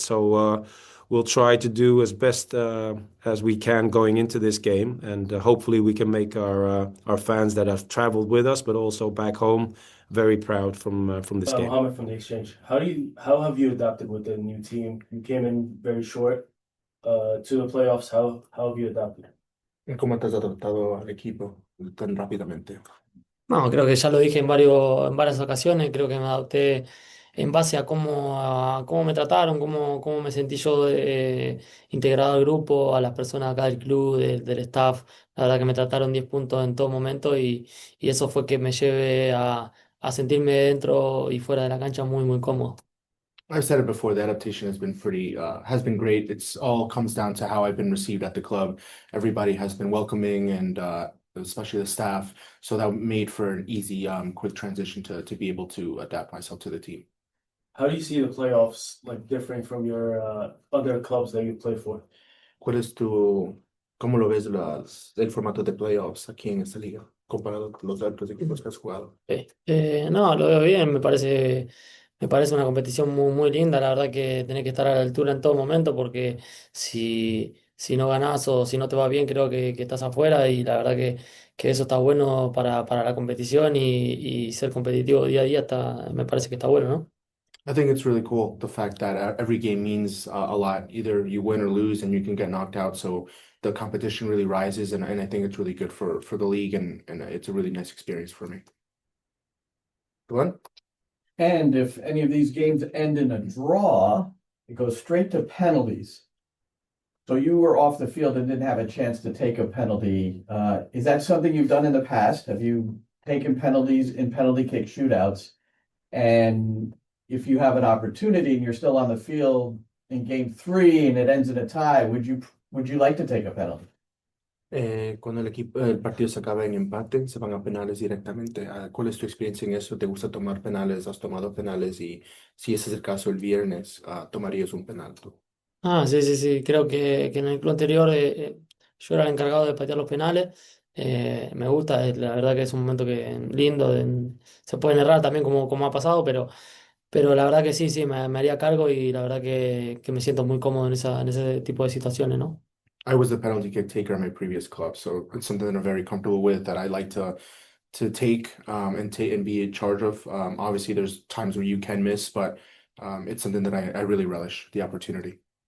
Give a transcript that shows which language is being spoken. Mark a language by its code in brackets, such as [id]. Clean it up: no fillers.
[en] So we'll try to do as best as we can going into this game, and hopefully we can make our fans that have traveled with us, but also back home, very proud from this game. Mohammed from the Exchange. How have you adapted with the new team? You came in very short to the playoffs. How have you adapted? [es] ¿Cómo te has adaptado al equipo tan rápidamente? No, creo que ya lo dije en varias ocasiones, creo que me adapté en base a cómo me trataron, cómo me sentí yo integrado al grupo, a las personas acá del club, del staff. La verdad que me trataron 10 puntos en todo momento y eso fue que me lleve a sentirme dentro y fuera de la cancha muy, muy cómodo. [en] I've said it before, the adaptation has been great. It's all comes down to how I've been received at the club. Everybody has been welcoming, and especially the staff. So that made for an easy, quick transition to be able to adapt myself to the team. How do you see the playoffs like differing from your other clubs that you play for? [es] ¿Cómo lo ves el formato de playoffs aquí en esta liga, comparado con los otros equipos que has jugado? No, lo veo bien, me parece una competición muy, muy linda. La verdad que tenés que estar a la altura en todo momento, porque si no ganás o si no te va bien, creo que estás afuera, y la verdad que eso está bueno para la competición, y ser competitivo día a día me parece que está bueno, ¿no? [en] I think it's really cool, the fact that every game means a lot. Either you win or lose, and you can get knocked out. So the competition really rises, and I think it's really good for the league, and it's a really nice experience for me. Glenn? And if any of these games end in a draw, it goes straight to penalties. So you were off the field and didn't have a chance to take a penalty. Is that something you've done in the past? Have you taken penalties in penalty kick shootouts? And if you have an opportunity and you're still on the field in game 3 and it ends in a tie, would you like to take a penalty? [es] Cuando el partido se acaba en empate, se van a penales directamente. ¿Cuál es tu experiencia en eso? ¿Te gusta tomar penales? ¿Has tomado penales? Y si ese es el caso el viernes, ¿tomarías un penal tú? Sí. Creo que en el club anterior yo era el encargado de patear los penales. Me gusta, la verdad que es un momento lindo. Se pueden errar también como ha pasado, pero la verdad que sí, me haría cargo, y la verdad que me siento muy cómodo en ese tipo de situaciones, ¿no? [en] I was the penalty kick taker at my previous club, so it's something that I'm very comfortable with, that I like to take and be in charge of. Obviously, there's times where you can miss, but it's something that I really relish the opportunity.